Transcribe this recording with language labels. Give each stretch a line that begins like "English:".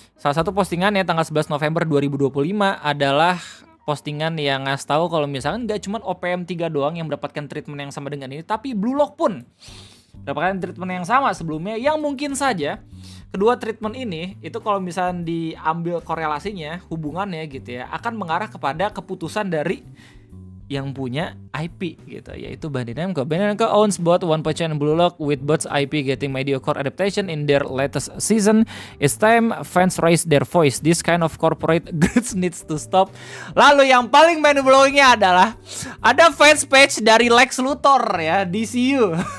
Indonesian: Salah satu postingannya tanggal 11 November 2025 adalah postingan yang ngasih tahu kalau misalkan gak cuma OPM 3 doang yang mendapatkan treatment yang sama dengan ini, tapi Blue Lock pun mendapatkan treatment yang sama sebelumnya, yang mungkin saja kedua treatment ini itu kalau misalkan diambil korelasinya, hubungannya gitu ya, akan mengarah kepada keputusan dari yang punya IP gitu, yaitu Bandai Namco.
English: Bandai Namco owns both One Punch Man and Blue Lock, with both IP getting mediocre adaptation in their latest season. It's time fans raise their voice. This kind of corporate goods needs to stop.
Indonesian: Lalu yang paling mind-blowingnya adalah ada fans page dari Lex Luthor ya, DCU.